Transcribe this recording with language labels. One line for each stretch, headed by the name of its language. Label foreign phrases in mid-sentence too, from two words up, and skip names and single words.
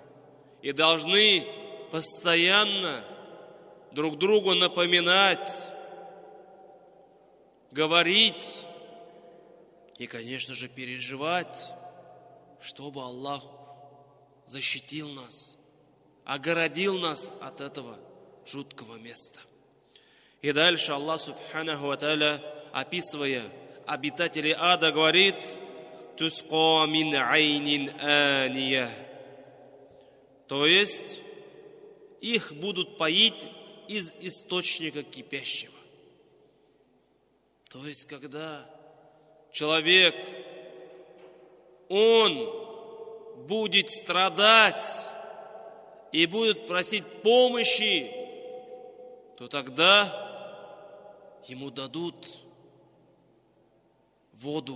Russian: И должны постоянно друг другу напоминать, говорить и, конечно же, переживать, чтобы Аллах защитил нас, огородил нас от этого жуткого места. И дальше
Arabic: الله سبحانه وتعالى,
Russian: описывая обитателей ада, говорит:
Arabic: «تُسْقَىٰ مِنْ عَيْنٍ آنِيَةٍ».
Russian: То есть их будут поить из источника кипящего. То есть когда человек, он будет страдать и будет просить помощи, то тогда ему дадут воду.